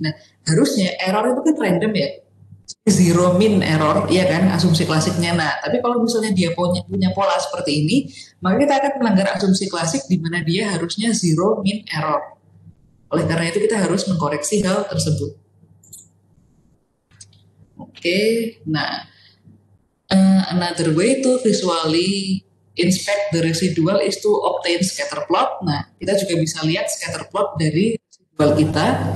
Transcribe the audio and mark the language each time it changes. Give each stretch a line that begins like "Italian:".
Indonesian: Nah, harusnya error itu kan random ya. Zero mean error, ya kan, asumsi klasiknya. Nah, tapi kalau misalnya dia punya pola seperti ini, maka kita akan melanggar asumsi klasik di mana dia harusnya zero mean error. Oleh karena itu kita harus mengkoreksi hal tersebut.
English: Oke, nah another way to visually inspect the residual is to obtain scatter plot.
Indonesian: Nah, kita juga bisa lihat scatter plot dari residual kita.